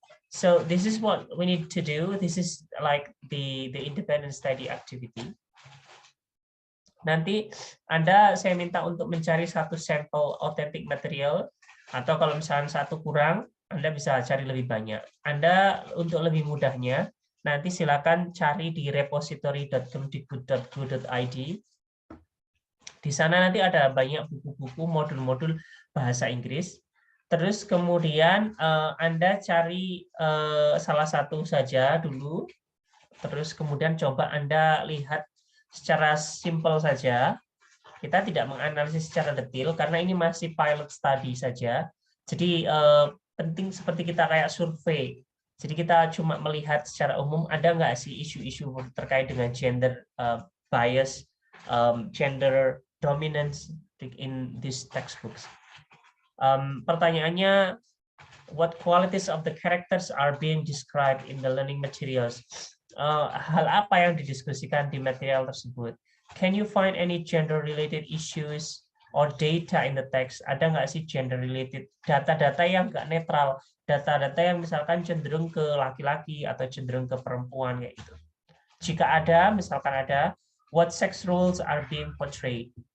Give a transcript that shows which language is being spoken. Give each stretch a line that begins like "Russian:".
English: So this is what we need to do. This is like the independent study activity.
Indonesian: Nanti saya minta untuk mencari satu sampel authentic material, atau kalau misalnya satu kurang, Anda bisa cari lebih banyak. Anda untuk lebih mudahnya, nanti silakan cari di repository.kemdikbud.go.id. Di sana nanti ada banyak buku-buku, modul-modul bahasa Inggris. Terus kemudian Anda cari salah satu saja dulu, terus kemudian coba Anda lihat secara simpel saja. Kita tidak menganalisis secara detail karena ini masih pilot study saja. Jadi penting seperti kita kayak survei. Jadi kita cuma melihat secara umum ada nggak sih isu-isu terkait dengan gender bias,
English: gender dominance in these textbooks.
Indonesian: Pertanyaannya,
English: what qualities of the characters are being described in the learning materials?
Indonesian: Hal apa yang didiskusikan di material tersebut?
English: Can you find any gender-related issues or data in the text?
Indonesian: Ada nggak sih gender-related data-data yang nggak netral, data-data yang misalkan cenderung ke laki-laki atau cenderung ke perempuan kayak gitu? Jika ada, misalkan ada,
English: what sex roles are being portrayed?